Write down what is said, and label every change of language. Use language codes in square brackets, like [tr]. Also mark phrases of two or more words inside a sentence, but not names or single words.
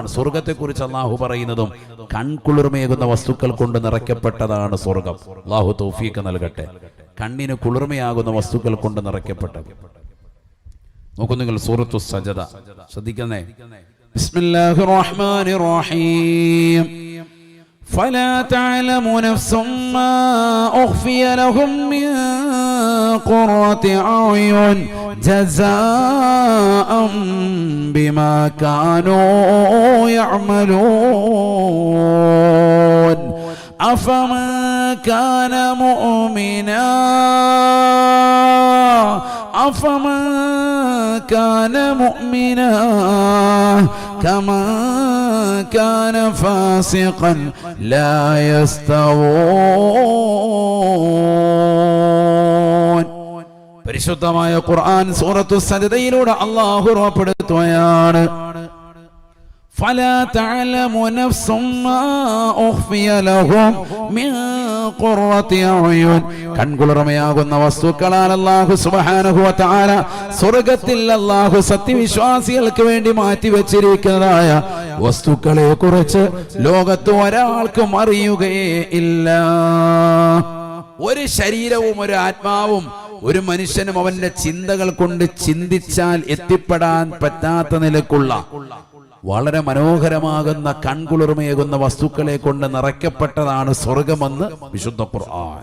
[ml] സ്വർഗത്തെക്കുറിച്ച് അല്ലാഹു പറയുന്നതും കൺകുളിർമയേകുന്ന വസ്തുക്കൾ കൊണ്ട് നിറയ്ക്കപ്പെട്ടതാണ് സ്വർഗം. അല്ലാഹു തൗഫീഖ് നൽകട്ടെ. കണ്ണിന് കുളിർമയാകുന്ന വസ്തുക്കൾ കൊണ്ട് നിറയ്ക്കപ്പെട്ടത്. നോക്കൂ നിങ്ങൾ സൂറത്തു സജദ ശ്രദ്ധിക്കുന്നേ. [ar] بسم الله الرحمن الرحيم. فلا تعلم نفس ما أخفي لهم من قرة أعين جزاء بما كانوا يعملون أفمن كان مؤمنا كمن كان فاسقا لا يستوون. [ml] പരിശുദ്ധമായ ഖുർആൻ സൂറത്തു സജ്ദയിലൂടെ അല്ലാഹു ഉറപ്പെടുത്തുകയാണ് [ar] فلا تعلم نفس ما أخفي لهم من قرة أعين [ml] കൺകുളിർമയാകുന്ന വസ്തുക്കളാൽ [ar] الله سبحانه وتعالى [ml] സ്വർഗ്ഗത്തിൽ അല്ലാഹു സത്യവിശ്വാസികൾക്ക് വേണ്ടി മാറ്റിവെച്ചിരിക്കുന്നതായ വസ്തുക്കളെ കുറിച്ച് ലോകത്ത് ഒരാൾക്കും അറിയുകയേ ഇല്ല. ഒരു ശരീരവും ഒരു ആത്മാവും ഒരു മനുഷ്യനും അവന്റെ ചിന്തകൾ കൊണ്ട് ചിന്തിച്ചാൽ എത്തിപ്പെടാൻ പറ്റാത്ത നിലക്കുള്ള വളരെ മനോഹരമാകുന്ന കൺകുളിർമയേകുന്ന വസ്തുക്കളെ കൊണ്ട് നിറയ്ക്കപ്പെട്ടതാണ് സ്വർഗമെന്ന് വിശുദ്ധ ഖുർആൻ.